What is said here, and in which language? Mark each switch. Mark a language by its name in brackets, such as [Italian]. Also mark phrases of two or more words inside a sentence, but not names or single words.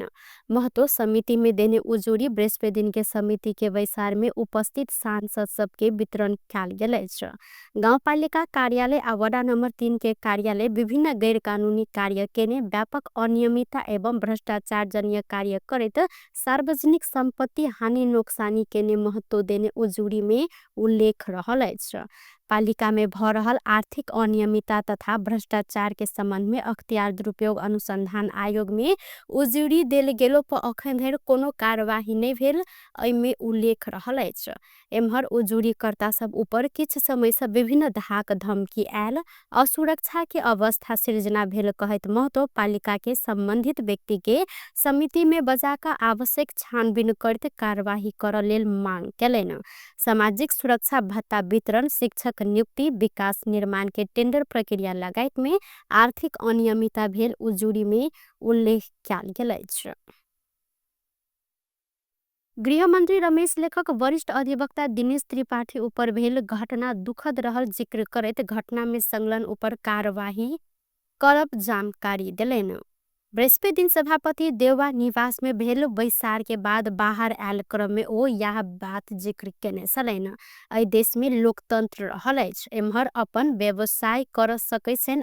[Maithili] महतो समिति में देने उजुरी बृहस्पति दिन के समिति के वैसार में उपस्थित सांसद सबके वितरण कैल गेल अछि। गांवपालिका कार्यालय आ वडा नंबर 3 के कार्यालय विभिन्न गैर कानूनी कार्य केने व्यापक अनियमितता एवं भ्रष्टाचार जन्य कार्य करैत सार्वजनिक संपत्ति हानि नोक्सानी केने महत्व देने उजुरी में उल्लेख रहल अछि। पालिका में भ रहल आर्थिक अनियमितता तथा भ्रष्टाचार के संबंध में अख्तियार दुरुपयोग अनुसंधान आयोग में उजुरी देल गेलो पर अखन धरि कोनो कार्यवाही नहीं भेल में उल्लेख रहल अछि। एम्हर उजुरीकर्ता सब ऊपर किछ समय से विभिन्न धाक धमकी आयल असुरक्षा के अवस्था सृजना भेल कहैत महतो पालिका के संबंधित व्यक्ति के समिति में बजाका आवश्यक छानबीन करते कार्यवाही कर लेल मांग केलैन। सामाजिक सुरक्षा भत्ता वितरण, शिक्षक नियुक्ति, विकास निर्माण के टेंडर प्रक्रिया लगायत में आर्थिक अनियमितता भेल उजुरी में उल्लेख कैल गेल अछि। गृह मंत्री रमेश लेखक वरिष्ठ अधिवक्ता दिनेश त्रिपाठी ऊपर भेल घटना दुखद रहल जिक्र करैत घटना में संलग्न ऊपर कार्यवाही करब जानकारी देलैन। बृहस्पति दिन सभापति देवबा निवास में भेल बैसार के बाद बाहर आयल क्रम में ओ यह बात जिक्र केने छलैन। एहि देश में लोकतंत्र रहल अछि। एम्हर अपन व्यवसाय कर सकै छन्।